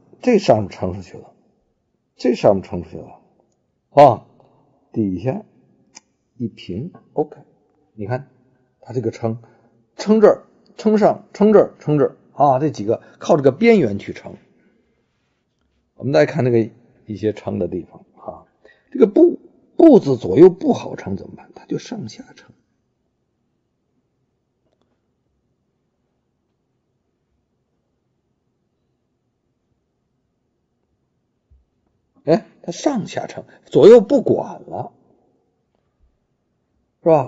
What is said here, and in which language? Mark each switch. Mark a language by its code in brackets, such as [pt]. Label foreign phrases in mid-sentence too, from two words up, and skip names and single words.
[zh] 這上面撐出去了，這上面撐出去了啊，底下一平 ，OK， 你看它這個撐這兒，撐上，撐這兒，撐這兒啊，這幾個靠這個邊緣去撐。我們再看這個一些撐的地方啊，這個不字左右不好撐怎麼辦？它就上下撐。哎，它上下撑，左右不管了，是吧？